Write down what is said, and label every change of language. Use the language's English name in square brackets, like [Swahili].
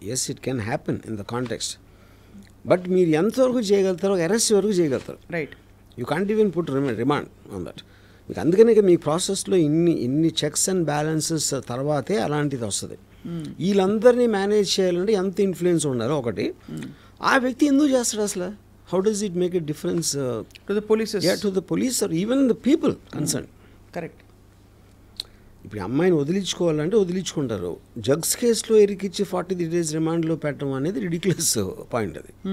[English] Yes, it can happen in the context. But [Telugu] మీరు ఎంతవరకు చేయగలుగుతారో arrest వరకు చేయగలుగుతారు. [English] Right. You can't even put remand on that. [Telugu] మీకు అందుకనే మీ ప్రాసెస్లో ఇన్ని చెక్స్ అండ్ బ్యాలెన్సెస్ తర్వాతే అలాంటిది వస్తుంది. వీళ్ళందరినీ మేనేజ్ చేయాలంటే ఎంత ఇన్ఫ్లుయెన్స్ ఉండాలో ఒకటి. ఆ వ్యక్తి ఎందుకు చేస్తాడు అసలు? [English] How does it make a difference to the police? Yeah, to the police or even the people concerned. Correct. [Telugu] ఇప్పుడు అమ్మాయిని వదిలించుకోవాలంటే వదిలించుకుంటారు. డ్రగ్స్ కేసులో ఇరికిచ్చి 43 days రిమాండ్లో పెట్టడం అనేది రిడిక్యులస్ పాయింట్ అది.